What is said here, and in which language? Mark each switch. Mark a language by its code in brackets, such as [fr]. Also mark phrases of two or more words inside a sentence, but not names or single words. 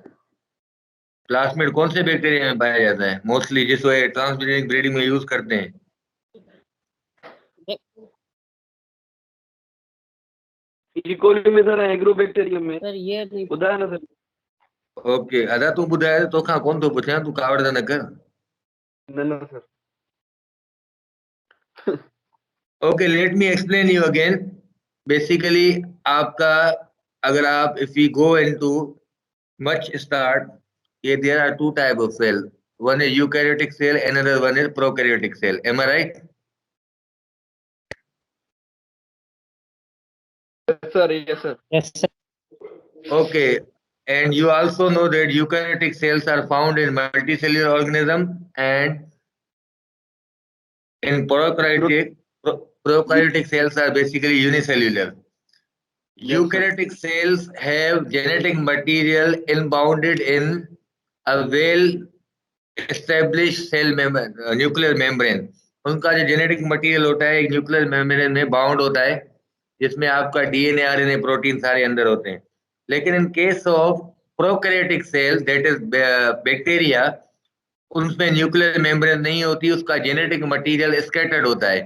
[ur] پلازمڈ کون سے بیکٹیریا میں پایا جاتا ہے موسٹلی، جس کو [en] transgenic breeding [ur] میں یوز کرتے ہیں? E. coli میں سر ایگروبیکٹیریم میں سر یہ نہیں خدا ہے نا سر. [sd] ओके, अदा तू ॿुधाए तो खां कौन तो पुछां, तू कावड़ त न कर। [ur] نا سر. [en] okay, let me explain you again. बेसिकली [ur] آپ کا، اگر آپ [en] if you go into much start, there are two type of cell. One is eukaryotic cell, another one is prokaryotic cell. Am I right? Yes sir. Yes sir. Yes, sir. Okay. And you also know that eukaryotic cells are found in multicellular organism, and in prokaryotic cells are basically unicellular. Yes, Eukaryotic cells have genetic material inbounded in a well established cell nuclear membrane. [ur] ان کا جو [en] genetic material [ur] ہوتا ہے ایک [en] nuclear membrane [ur] میں باؤنڈ ہوتا ہے، جس میں آپ کا [en] DNA RNA protein [ur] سارے اندر ہوتے ہیں. لیکن [en] in case of prokaryotic cell, that is bacteria, [ur] ان میں [en] nuclear membrane [ur] نہیں ہوتی، اس کا [en] genetic material scattered [ur] ہوتا ہے.